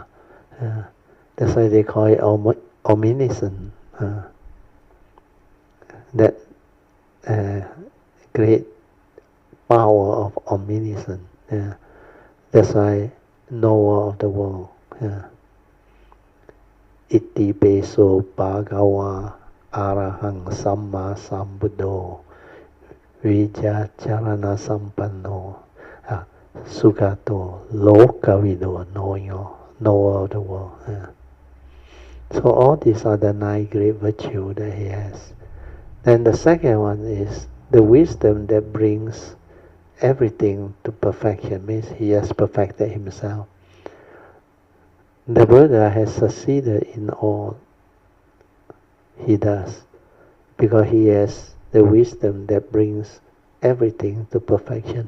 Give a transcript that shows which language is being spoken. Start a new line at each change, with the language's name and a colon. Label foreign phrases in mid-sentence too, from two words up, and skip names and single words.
English: That's why they call it omniscience. That great power of omniscience. That's why knower of the world.
Pali: Iti peso bhagawa arahang samma sambuddho vijacharana sampanno sugato lokavido,
English: knower of the world. So all these are the 9 great virtues that he has. Then the second one is the wisdom that brings everything to perfection, means he has perfected himself. The Buddha has succeeded in all he does, because he has the wisdom that brings everything to perfection.